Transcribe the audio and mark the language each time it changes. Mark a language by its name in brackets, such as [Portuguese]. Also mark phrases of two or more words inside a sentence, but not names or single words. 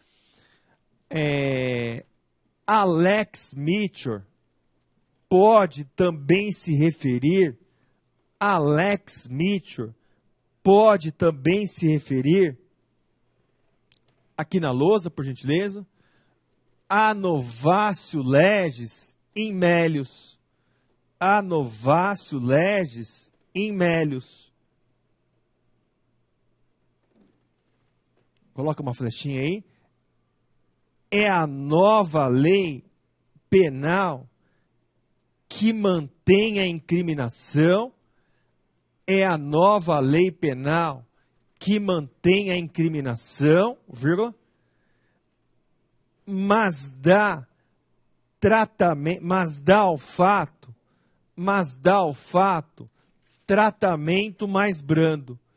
[Portuguese] A [Latin] lex Meacher [Portuguese] pode também se referir, aqui na lousa, por gentileza, a [Latin] novatio legis in melius. A novatio legis in melius. [Portuguese] Coloca uma flechinha aí. É a nova lei penal que mantém a incriminação. É a nova lei penal que mantém a incriminação, vírgula, mas dá ao fato tratamento mais brando.